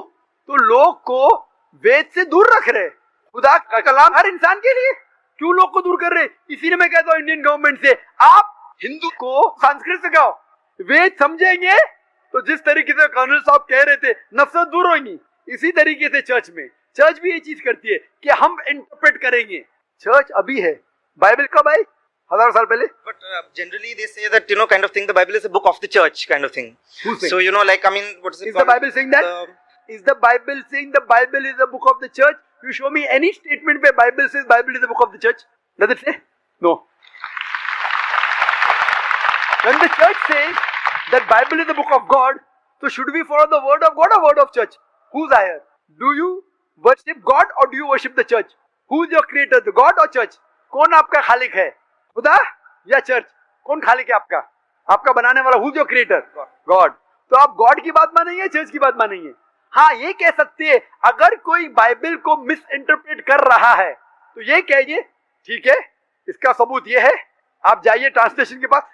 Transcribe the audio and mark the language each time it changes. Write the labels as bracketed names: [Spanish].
[Hindi] तो लोग को वेद से दूर रख रहे. खुदा का कलाम हर इंसान के लिए, क्यों लोग को दूर कर रहे? इसीलिए मैं कहता हूँ इंडियन गवर्नमेंट से, आप हिंदू को संस्कृत सिखाओ. वेद समझेंगे तो जिस तरीके से कर्नल साहब कह रहे थे, नफरत दूर होगी. इसी तरीके से चर्च भी ये चीज करती है कि हम इंटरप्रेट करेंगे. चर्च अभी है, बाइबल कब आई? 1000 साल पहले. [English] But generally they say that, kind of thing, the Bible is a book of the church kind of thing. So, what is it Is called? the Bible saying that? Is the Bible saying the Bible is a book of the church? You show me any statement where Bible says Bible is a book of the church. Does it say? No. When the church says that Bible is the book of God, so should we follow the word of God or word of church? Who's higher? Do you worship God or do you worship the church? Who is your creator, the God or church? [Hindi] कौन आपका खालिक है, खुदा या church? कौन खालिक है आपका? आपका बनाने वाला. [English] Who's your creator? God. [Hindi] तो आप गॉड की बात मानेंगे, चर्च की बात मानेंगे? हाँ, ये कह सकते हैं अगर कोई बाइबल को मिस इंटरप्रेट कर रहा है तो ये कहिए ठीक है, इसका सबूत ये है, आप जाइए ट्रांसलेशन के पास.